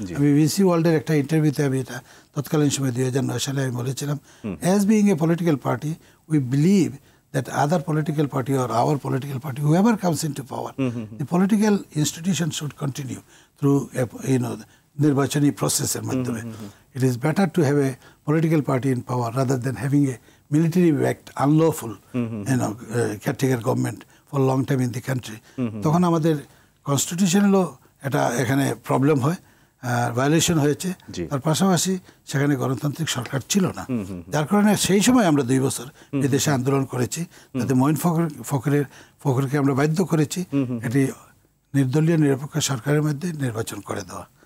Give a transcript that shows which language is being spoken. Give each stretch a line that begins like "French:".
Bangla: আমি বিবিসি ওয়ার্ল্ডের একটা ইন্টারভিউতে আমি এটা তৎকালীন সময় 2009 সালে আমি বলেছিলাম,
English: as being a political party we believe that other political party or our political party, whoever comes into power, the political institution should continue through nirbachani process
Bangla: এর মাধ্যমে।
English: It is better to have a political party in power rather than having a military backed unlawful caretaker government for long time in the country.
Bangla: তখন আমাদের কনস্টিটিউশনালও এটা এখানে problem হয়, violation হয়েছে। তার পাশাপাশি সেখানে গণতান্ত্রিক সরকার ছিল না, যার কারণে সেই সময় আমরা 2 বছর বিদেশে আন্দোলন করেছি, যাতে মঈন ফখরকে আমরা বাধ্য করেছি এটি নির্দলীয় নিরপেক্ষ সরকারের মধ্যে নির্বাচন করে দেওয়া।